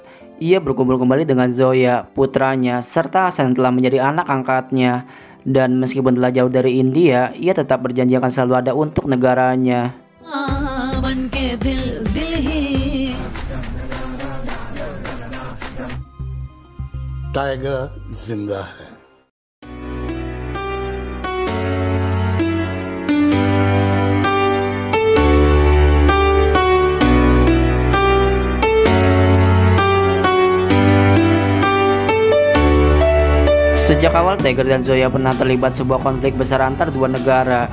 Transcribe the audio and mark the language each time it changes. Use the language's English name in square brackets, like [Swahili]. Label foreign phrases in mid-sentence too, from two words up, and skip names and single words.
[Indonesian] Ia berkumpul kembali dengan Zoya, putranya, serta Hasan yang telah menjadi anak angkatnya. Dan meskipun telah jauh dari India, ia tetap berjanji akan selalu ada untuk negaranya. [Hindi] टाइगर जिंदा है। [Indonesian] Sejak awal, Tiger dan Zoya pernah terlibat sebuah konflik besar antar dua negara.